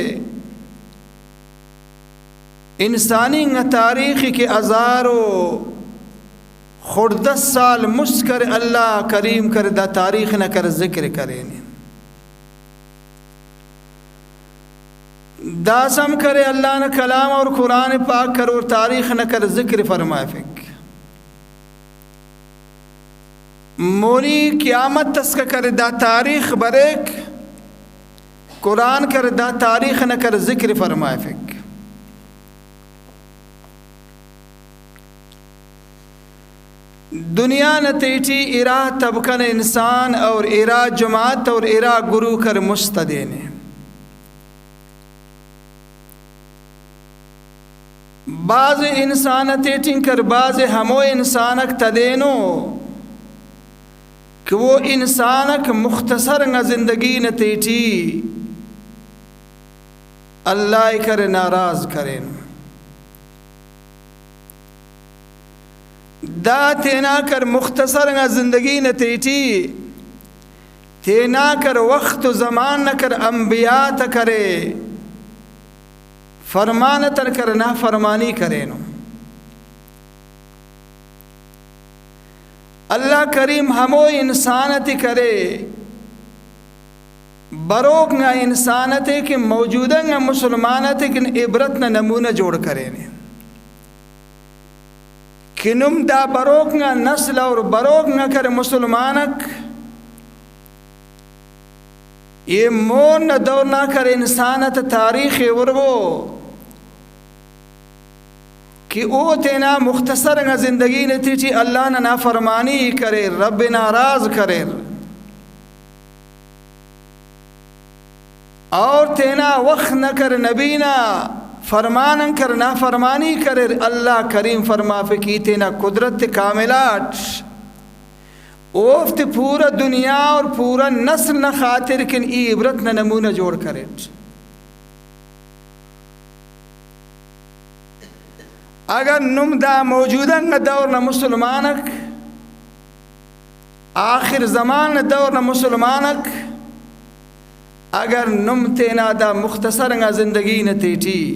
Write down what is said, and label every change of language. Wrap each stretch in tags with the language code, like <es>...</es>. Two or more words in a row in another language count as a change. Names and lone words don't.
<brh>انسانی نہ تاریخ کے ہزاروں خردس سال مسکر اللہ کریم کر دا تاریخ نہ کر ذکر کرے داسم کرے اللہ نے کلام اور قرآن پاک کر اور تاریخ نہ کر ذکر فرمائے فک موری قیامت تسک کر دا تاریخ بریک قرآن کر دا تاریخ نہ کر ذکر فرمائے فک دنیا نتیجی ارا طبقن انسان اور ارا جماعت اور ارا گرو کر مستدین بعض انسانتے ٹنکر بعض ہمو انسانک تدینو کہ وہ انسانک مختصر نہ زندگی نتیجی اللہ کر ناراض کریں دا تینا کر مختصر نہ زندگی نتیجی تینا کر وقت و زمان نہ کر انبیاء کرے فرمان تر کر نہ فرمانی کرے نو اللہ کریم ہمو انسانت کرے بروک نہ انسانت کہ موجودہ نہ مسلمانت کہ عبرت نہ نمونہ جوڑ کرے نے کنم دا بروک نہ نسل اور بروک نہ کر مسلمانک یہ مون نہ دور نہ کر انسانت تاریخ ورگو کہ او تینا مختصر نہ زندگی نتیجی اللہ نہ نافرمانی کرے رب ناراض کرے اور تینا وقت نہ کر نبینا فرمان کر نافرمانی کرے اللہ کریم فرما فکی تینا قدرت کاملات اوفت پورا دنیا اور پورا نسل نہ خاطر کن ای عبرت نہ نمونہ جوڑ کرے اگر نم دا موجودہ نہ دور نہ مسلمانک آخر زمان نہ دور نہ مسلمانک اگر نم تینا دا مختصر نہ زندگی نہ تیٹی</brh>